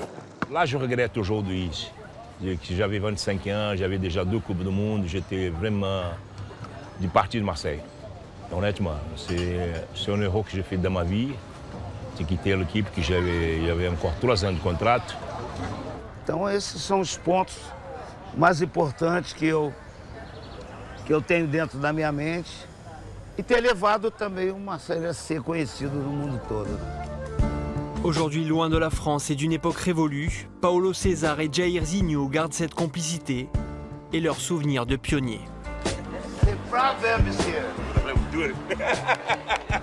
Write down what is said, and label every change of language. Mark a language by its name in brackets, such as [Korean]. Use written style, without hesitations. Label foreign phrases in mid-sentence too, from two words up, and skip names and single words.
[French] Là, je regrette aujourd'hui. J'avais 25 ans, j'avais déjà 2 Coupes du Monde, j'étais vraiment du parti de Marseille. Honnêtement, c'est un erreur que j'ai fait dans ma vie. J'ai quitté l'équipe, que j'avais encore 3 ans de contrat. [Portuguese] Então, esses são os pontos mais importantes que eu tenho dentro da minha mente e ter levado também o Marseille a ser conhecido no mundo todo. [French] Aujourd'hui, loin de la France et d'une époque révolue, Paulo César et Jair Zinho gardent cette complicité et leurs souvenirs de pionniers. C'est pas vrai, monsieur.